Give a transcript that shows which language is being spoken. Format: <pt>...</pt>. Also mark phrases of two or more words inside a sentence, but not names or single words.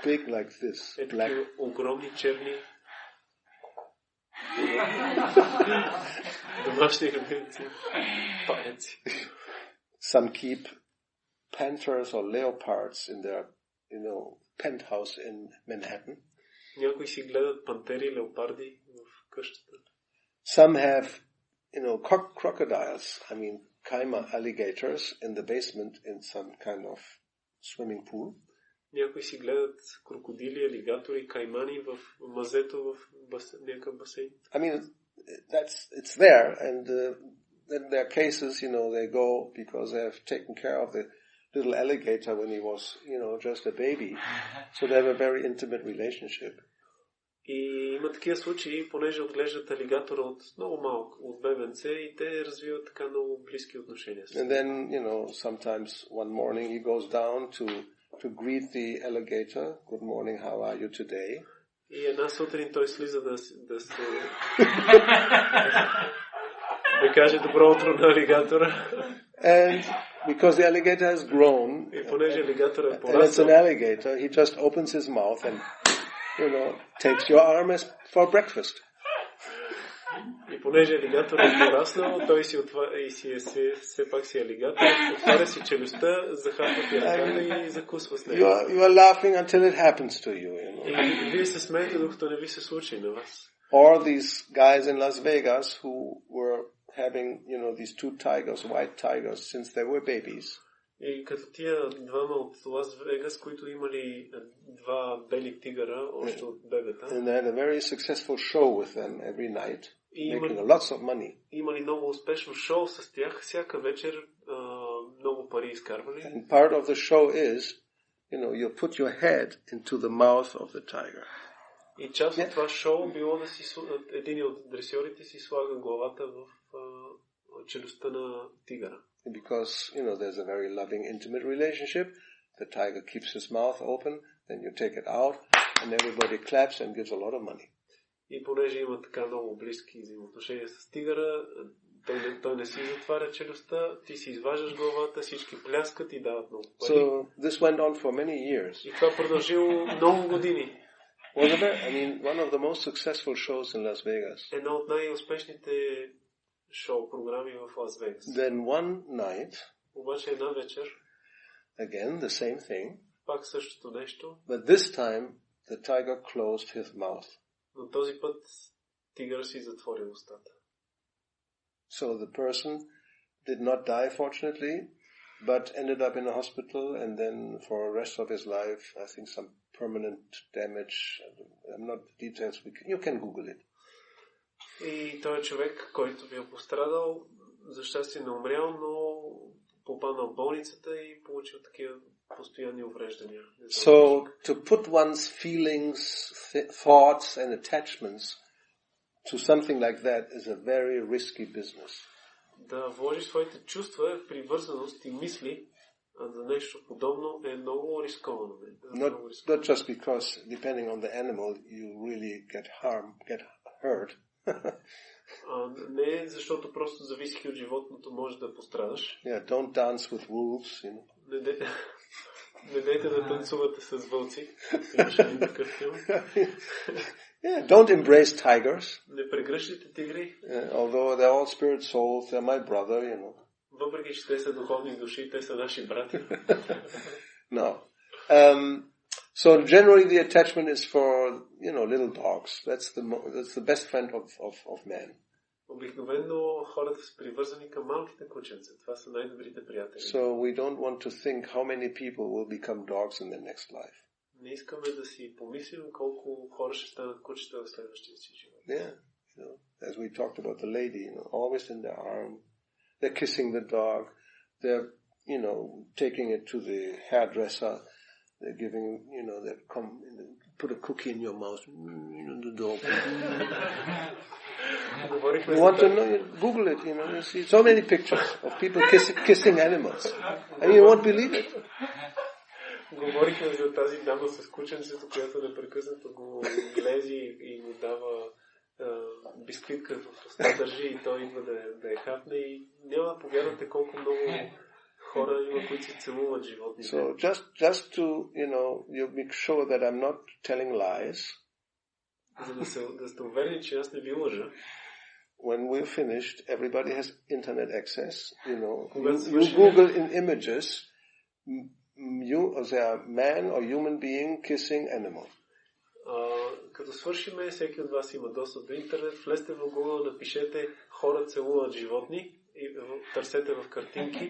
<en>Big like this.</en> <bg>Такива огромни черни домашни любимци. Паяци.</bg> <en>Some keep panthers or leopards in their, penthouse in Manhattan.</en> <bg>Някои си гледат пантери, леопарди в къщата.</bg> <en>Some have, crocodiles. I mean, caima alligators in the basement in some kind of swimming pool.</en> <bg>Някои си гледат крокодили, алигатори, каймани в мазето в някакъв басейн.</bg> <en>I mean, it's there, and then there are cases, they go because they have taken care of the little alligator when he was, just a baby. So they have a very intimate relationship.</en> <bg>И има такива случаи, понеже отглеждат алигатора от много малък, от бебенце, и те развиват така много близки отношения.</bg> <en>And then, sometimes one morning he goes down to greet the alligator. Good morning, how are you today?</en> <bg>И една сутрин той слиза да каже добро утро на алигатора.</bg> <en>And because the alligator has grown,</en> <bg>и понеже алигатора е</bg> <en>and it's an alligator, he just opens his mouth and, takes your arm as for breakfast.</en> <bg>И понеже алигатор е пораснал, той си отваря и все пак си алигатор, отваря си челюстта, захапва ти ръката и закусва с нея.</bg> <en>You are laughing until it happens to you,</en> <bg>И вие се смеете, докато не ви се случи на вас.</bg> <en>Or these guys in Las Vegas who were having, these two tigers, white tigers, since they were babies.</en> <bg>И като тия двама от Лас Вегас, които имали два бели тигъра, още от бебета.</bg> <en>And they had a very successful show with them every night, making lots of money.</en> <bg>Имали много успешно шоу с тях, всяка вечер много пари изкарвали.</bg> <en>And part of the show is, you put your head into the mouth of the tiger.</en> <bg>И част от това шоу било да един от дресьорите си слага главата в челюстта на тигъра.</bg> <en>Because, there's a very loving, intimate relationship. The tiger keeps his mouth open, then you take it out, and everybody claps and gives a lot of money.</en> <bg>И понеже има така много близки взаимоотношения с тигъра, той не си затваря челюстта, ти си изваждаш главата, всички пляскат и дават много пари.</bg> <en>So, this went on for many years.</en> <bg>И това продължило много години.</bg> <en>One of the most successful shows in Las Vegas.</en> <bg>Една от най-успешните шоу програми в Лас Вегас.</bg> <en>Then one night,</en> <bg>обаче една вечер,</bg> <en>again the same thing,</en> <bg>пак същото нещо,</bg> <en>but this time the tiger closed his mouth.</en> <bg>Но този път тигър си затвори устата.</bg> <en>So the person did not die, fortunately, but ended up in a hospital, and then for the rest of his life, I think some permanent damage. I'm not details. You can Google it.</en> <bg>И той е човек, който бил пострадал, за щастие не умрял, но попаднал в болницата и получил такива постоянни увреждания.</bg> <en>So to put one's feelings, thoughts and attachments to something like that is a very risky business.</en> <bg>Да вложиш своите чувства, привързаност и мисли за нещо подобно е много рисковано.</bg> <en>Not just because, depending on the animal, you really get hurt.</en> <bg>Не защото просто зависи от животното, може да пострадаш.</bg> <en>Yeah, don't dance with wolves,</en> <bg>Не дейте да танцувате с вълци. Имаше ли такъв филм?</bg> <en>Yeah, don't embrace tigers.</en> <bg>Не прегръщайте тигри.</bg> <en>Although they're all spirit souls, they're my brother,</en> <bg>Въпреки, че те са духовни души, те са наши брати.</bg> <en>No. So generally the attachment is for, little dogs. That's the best friend of man.</en> <bg>Обикновено хората са привързани към малките кученца. Това са най-добрите приятели.</bg> <en>So we don't want to think how many people will become dogs in their next life.</en> <bg>Не искаме да си помислим колко хора ще станат кучета в следващия си живот.</bg> <en>Yeah, as we talked about the lady, always in their arm. They're kissing the dog. They're, taking it to the hairdresser. They're giving, they come, put a cookie in your mouth. The dog. You want to know? Google it. You see so many pictures of people kissing animals, and you won't believe it.</en> <bg>Говорихме за тази дама с кученцето, която непрекъснато го глези и му дава бисквитка в уста държи и той идва да я хапне и няма да повярвате колко много хора има, които се целуват животните.</bg> <en>So just to, you make sure that I'm not telling lies.</en> <bg>За да сте уверени, че аз не ви лъжа.</bg> <en>When we're finished, everybody has internet access. You Google in images, as a man or human being kissing animal.</en> <bg>Като свършиме, всеки от вас има достъп до интернет, влезте в Google, напишете хора целуват животни търсете в картинки.</bg>